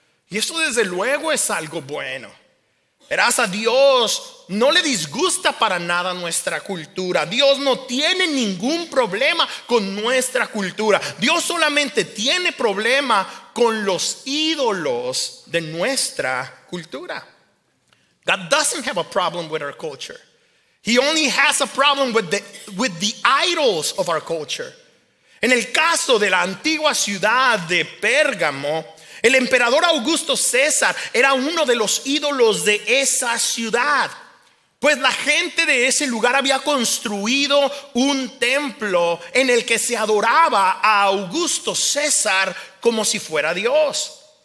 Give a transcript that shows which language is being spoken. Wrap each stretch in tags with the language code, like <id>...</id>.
<es>Y esto desde luego es algo bueno. Verás, a Dios no le disgusta para nada nuestra cultura. Dios no tiene ningún problema con nuestra cultura. Dios solamente tiene problema con los ídolos de nuestra cultura.</es> <en>God doesn't have a problem with our culture. He only has a problem with the idols of our culture.</en> <es>En el caso de la antigua ciudad de Pérgamo, el emperador Augusto César era uno de los ídolos de esa ciudad, pues la gente de ese lugar había construido un templo en el que se adoraba a Augusto César como si fuera Dios.</es>